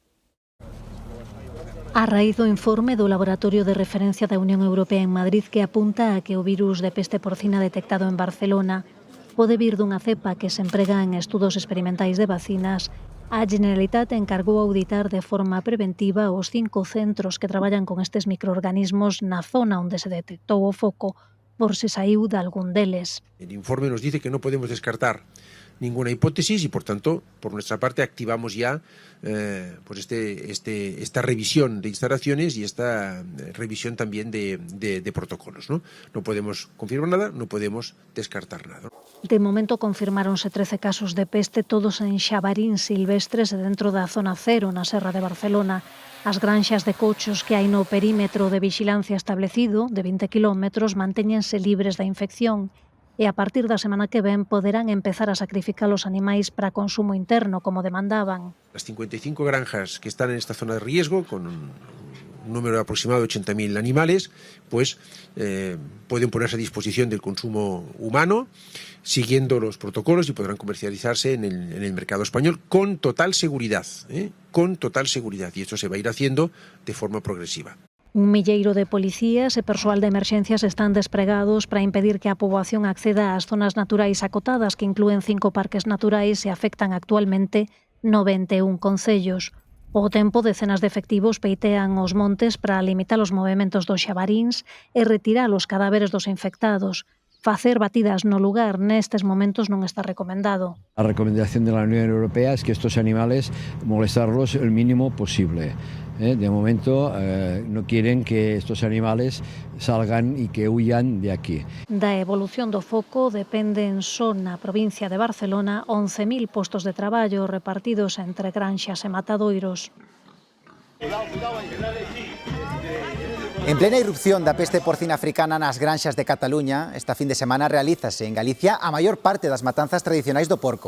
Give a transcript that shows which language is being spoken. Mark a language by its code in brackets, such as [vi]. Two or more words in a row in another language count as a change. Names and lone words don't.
[gl] A raíz do informe do Laboratorio de Referencia da Unión Europea en Madrid que apunta a que o virus de peste porcina detectado en Barcelona pode vir dunha cepa que se emprega en estudos experimentais de vacinas, a Generalitat encargou auditar de forma preventiva os 5 centros que traballan con estes microorganismos na zona onde se detectou o foco, por se saiu de algún deles. [es] El informe nos dice que no podemos descartar ninguna hipótesis y, por tanto, por nuestra parte activamos ya esta revisión de instalaciones y esta revisión también de protocolos, ¿no? No podemos confirmar nada, no podemos descartar nada. [gl] De momento confirmáronse 13 casos de peste, todos en xabarín silvestres e dentro da zona cero na Serra de Barcelona. As granxas de cochos que hai no perímetro de vixilancia establecido, de 20 kilómetros, mantéñense libres da infección e a partir da semana que ven poderán empezar a sacrificar os animais para consumo interno, como demandaban. Las 55 granjas que están en esta zona de riesgo, con un número aproximado de 80.000 animales, pues pueden ponerse a disposición del consumo humano, siguiendo los protocolos, y podrán comercializarse en el mercado español con total seguridad, con total seguridad, y esto se va a ir haciendo de forma progresiva. Un milleiro de policías e persoal de emerxencias están despregados para impedir que a poboación acceda ás zonas naturais acotadas, que inclúen 5 parques naturais e afectan actualmente 91 concellos. Ao tempo, decenas de efectivos peitean os montes para limitar os movementos dos xabaríns e retirar os cadáveres dos infectados. Facer batidas no lugar nestes momentos non está recomendado. [es] La recomendación de la Unión Europea es que estos animales molestarlos el mínimo posible. De momento no quieren que estos animales salgan y que huyan de aquí. [gl] Da evolución do foco dependen só na provincia de Barcelona 11.000 postos de traballo repartidos entre granxas e matadoiros. En plena irrupción da peste porcina africana nas granxas de Cataluña, esta fin de semana realízase en Galicia a maior parte das matanzas tradicionais do porco.